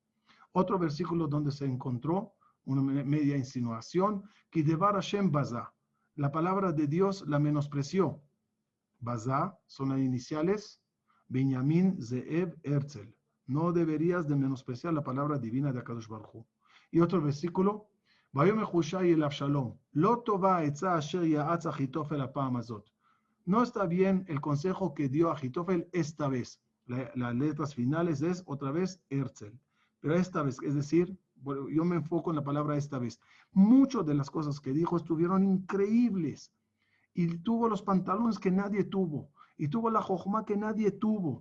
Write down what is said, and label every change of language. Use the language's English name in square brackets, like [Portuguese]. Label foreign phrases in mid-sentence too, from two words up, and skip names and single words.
[Spanish] Otro versículo donde se encontró una media insinuación, que [Hebrew] דבר ה' בזה, [Spanish] la palabra de Dios la menospreció. Bazá son las iniciales, Benjamín Zeev Herzl. No deberías de menospreciar la palabra divina de [Hebrew] הקדוש ברוך הוא. [Spanish] Y otro versículo, [Hebrew] ויאמר חושי אל אבשלום לא טובה העצה אשר יעץ אחיתופל בפעם הזאת. [Spanish] No está bien el consejo que dio Achitofel esta vez. Las letras finales es otra vez Herzl. Pero esta vez, es decir, yo me enfoco en la palabra esta vez. Muchas de las cosas que dijo estuvieron increíbles. Y tuvo los pantalones que nadie tuvo. Y tuvo la jojma que nadie tuvo.